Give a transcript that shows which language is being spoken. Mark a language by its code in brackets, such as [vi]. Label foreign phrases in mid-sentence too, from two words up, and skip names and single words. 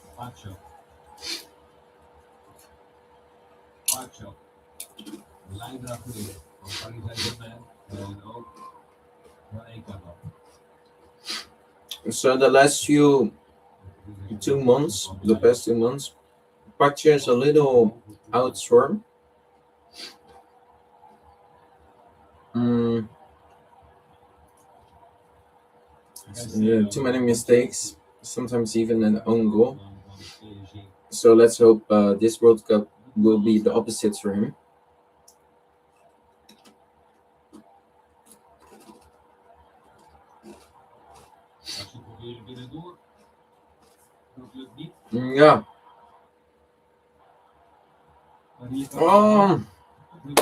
[nl] Pacho. Pacho. Leider achterin van Paris Saint-Germain en ook van Ecuador. [en] So the last 2 months, the past 2 months, Pacha is a little outswarm. Too many mistakes, sometimes even an own goal. So let's hope this World Cup will be the opposite for him. [nl] Als je probeert binnendoor, dat lukt niet. Ja. Maar hier kan Oh,